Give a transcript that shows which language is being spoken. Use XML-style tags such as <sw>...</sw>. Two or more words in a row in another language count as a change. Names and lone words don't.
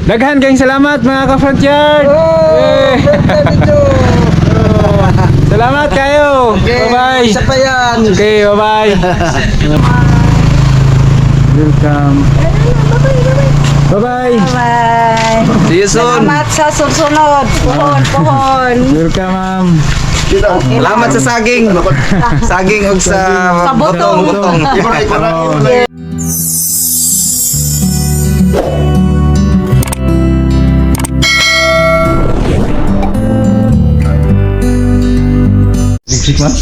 <ceb>Daghan kayong salamat mga ka-front yard. Salamat kayo. Bye-bye.</ceb> <tl>Isa pa yan.</tl> <en>Okay, bye-bye. Welcome. Bye-bye. Bye. See you soon.</en> <tl>Salamat sa susunod. Pohon.</tl> <en>Welcome, ma'am.</en> <ceb>Salamat sa saging. Saging og sa butong. Sik man.</ceb>